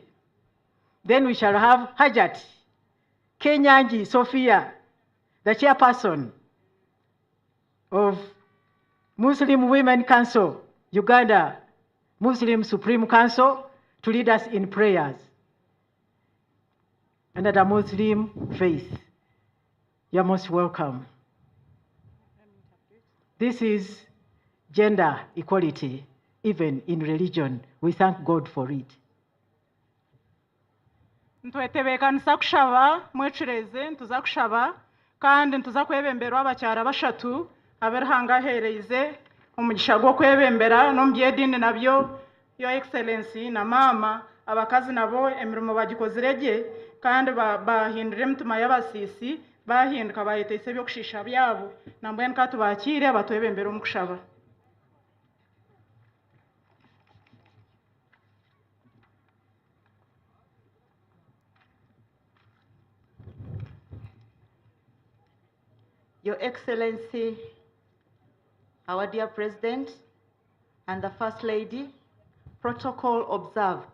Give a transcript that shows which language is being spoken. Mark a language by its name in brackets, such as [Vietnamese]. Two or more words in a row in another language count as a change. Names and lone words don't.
[English] Then we shall have Hajat Kenyanji Sophia, the chairperson of Muslim Women Council, Uganda Muslim Supreme Council, to lead us in prayers under the Muslim faith. You're most welcome. This is gender equality, even in religion. We thank God for it. [Nyankole] ntwetebekanisa kushaba mwecureze ntuza kushaba kandi ntuza kwebembera abacyara bashatu aberhangahereze umugisha gwo kwebembera no mbyedini nabyo [English] Your Excellency [Nyankole] na mama abakazi nabo emirimo bagikozirege kandi bahindure mutuma y'abasisi bahinduka bayitese byo kushisha byabo nambwe nkatubakire batwebembera umukushaba. [English] Your Excellency, our dear President, and the First Lady, protocol observed.